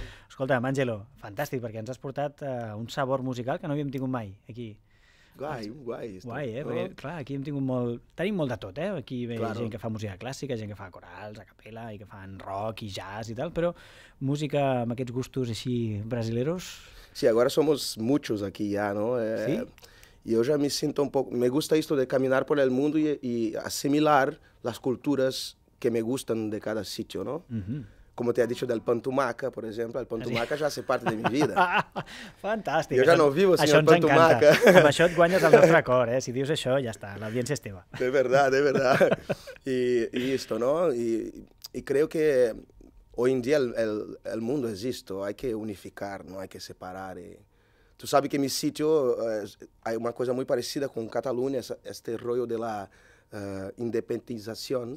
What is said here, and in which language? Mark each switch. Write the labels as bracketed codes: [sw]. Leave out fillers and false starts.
[ca] Escolta'm, Àngelo, fantàstic, perquè ens has portat un sabor musical que no havíem tingut mai aquí. Guai. Guai, perquè, clar, aquí tenim molt de tot, Aquí ve gent que fa música clàssica, gent que fa corals, a capella, i que fan rock i jazz i tal, però música amb aquests gustos així brasileros... [es] Sí, agora somos muchos aquí ya, ¿no? ¿Sí? Y yo ya me siento un poco... Me gusta esto de caminar por el mundo y asimilar las culturas que me gustan de cada sitio, ¿no? como te he dicho del pan tumaca, por ejemplo, el pan tumaca ja hace parte de mi vida. [ca] Fantàstic. Jo ja [es] no vivo sin el pan [ca] Això ens encanta. [es] tumaca. [ca] Amb això et guanyes el nostre cor, Si dius això, ja està, l'audiència és teva. [es] De verdad, de verdad. Y esto, ¿no? Y creo que hoy en día el mundo es esto, hay que unificar, no hay que separar. Tú sabes que en mi sitio hay una cosa muy parecida con Cataluña, este rollo de la independización,